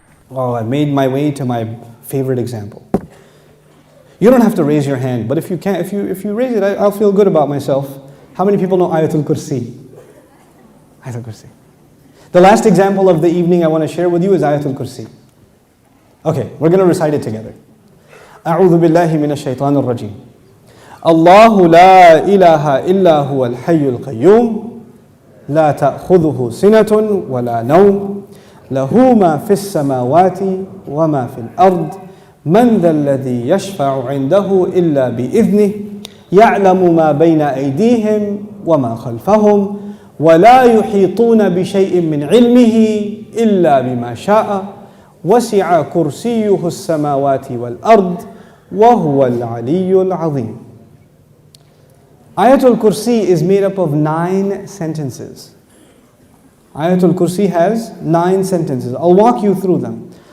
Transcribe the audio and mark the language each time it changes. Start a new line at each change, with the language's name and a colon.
English: Oh, I made my way to my favorite example. You don't have to raise your hand, but if you can, if you raise it, I'll feel good about myself. How many people know Ayetel Kürsi? Ayetel Kürsi. The last example of the evening I want to share with you is Ayetel Kürsi. Okay, we're going to recite it together.
Arabic: أعوذ بالله من الشيطان الرجيم. الله لا إله إلا هو الحي القيوم لا تأخذه سنة ولا نوم له ما في السماوات وما في الأرض من ذا الذي يشفع عنده إلا بإذنه يعلم ما بين أيديهم وما خلفهم ولا يحيطون بشيء من علمه إلا بما شاء وسع كرسيه السماوات والأرض وهو العلي العظيم.
English: Ayetel Kürsi is made up of 9 sentences. Ayetel Kürsi has 9 sentences. I'll walk you through them.